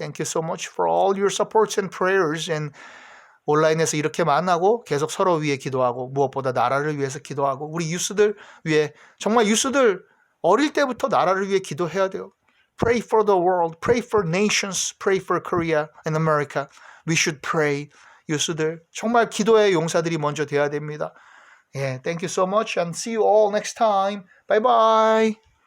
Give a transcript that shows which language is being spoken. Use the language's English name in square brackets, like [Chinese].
[English] Thank you so much for all your supports and prayers. [Korean] And 온라인에서 이렇게 만나고 계속 서로 위해 기도하고, 무엇보다 나라를 위해서 기도하고, 우리 유스들 위해, 정말 유스들 어릴 때부터 나라를 위해 기도해야 돼요. [English] Pray for the world, pray for nations, pray for Korea and America. We should pray. [Korean] 유스들 정말 기도의 용사들이 먼저 돼야 됩니다. [English] Thank you so much and see you all next time. Bye bye.